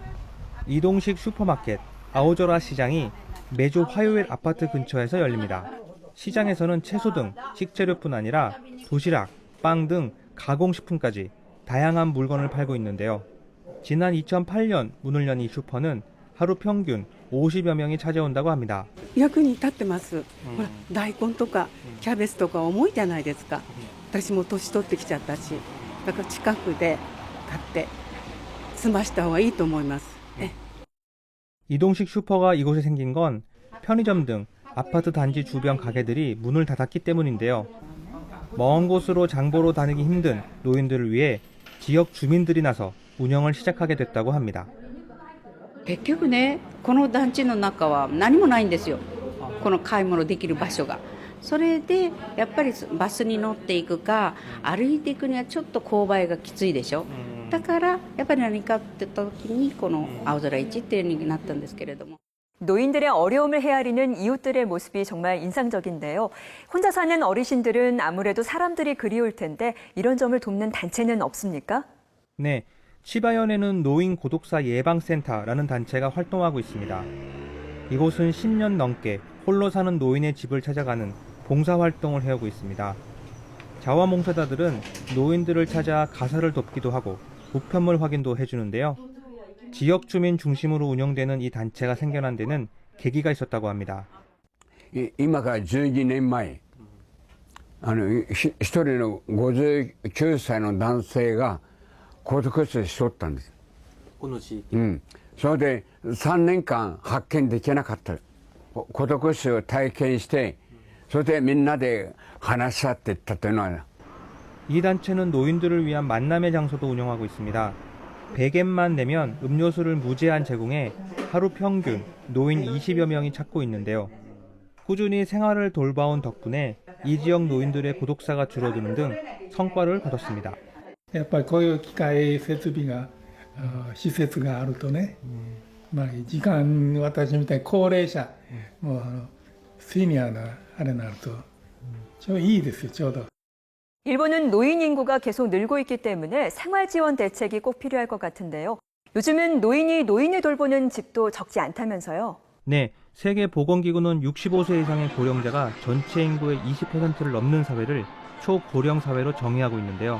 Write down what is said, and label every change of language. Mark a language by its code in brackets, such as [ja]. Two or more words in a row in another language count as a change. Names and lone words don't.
[ko] 이동식 슈퍼마켓 아오저라 시장이 매주 화요일 아파트 근처에서 열립니다. 시장에서는 채소 등 식재료뿐 아니라 도시락, 빵 등 가공식품까지 다양한 물건을 팔고 있는데요. 지난 2008년 문을 연 이 슈퍼는 하루 평균 50여 명이 찾아온다고 합니다. [ja] 役に立ってます。ほら大根とかキャベツとか重いじゃないですか。私も年取ってきちゃったし、だから近くで買って済ました方がいいと思います。 [ko] 이동식 슈퍼가 이곳에 생긴 건 편의점 등 아파트 단지 주변 가게들이 문을 닫았기 때문인데요. 먼 곳으로 장보러 다니기 힘든 노인들을 위해 지역 주민들이 나서 운영을 시작하게 됐다고 합니다. [ja] 結局ね、この団地の中は何もないんですよ。この買い物できる場所が。それでやっぱりバスに乗っていくか歩いていくにはちょっと勾配がきついでしょ。だからやっぱり何かって言った時にこの青空市っていう風になったんですけれども。 [ko] 노인들의 어려움을 헤아리는 이웃들의 모습이 정말 인상적인데요. 혼자 사는 어르신들은 아무래도 사람들이 그리울 텐데 이런 점을 돕는 단체는 없습니까? 네, 치바현에는 노인 고독사 예방센터라는 단체가 활동하고 있습니다. 이곳은 10년 넘게 홀로 사는 노인의 집을 찾아가는 봉사활동을 해오고 있습니다. 자원봉사자들은 노인들을 찾아 가사를 돕기도 하고 우편물 확인도 해주는데요. 지역 주민 중심으로 운영되는 이 단체가 생겨난 데는 계기가 있었다고 합니다. [ja] 今から12年前、一人の59歳の男性が孤独死しとったんです。この地域。それで3年間発見できなかった。孤独死を体験して、それでみんなで話し合っていったというのは。 [ko] 이 단체는 노인들을 위한 만남의 장소도 운영하고 있습니다. 100엔만 내면 음료수를 무제한 제공해 하루 평균 노인 20여 명이 찾고 있는데요. 꾸준히 생활을 돌봐온 덕분에 이 지역 노인들의 고독사가 줄어드는 등 성과를 거뒀습니다. [ja] やっぱりこういう機械設備が施設があるとね、時間私みたいに高齢者、もうシニアなあれになるとちょうどいいですよ、ちょうど。 [ko] 일본은 노인 인구가 계속 늘고 있기 때문에 생활 지원 대책이 꼭 필요할 것 같은데요. 요즘은 노인이 노인을 돌보는 집도 적지 않다면서요. 네, 세계보건기구는 65세 이상의 고령자가 전체 인구의 20%를 넘는 사회를 초고령 사회로 정의하고 있는데요.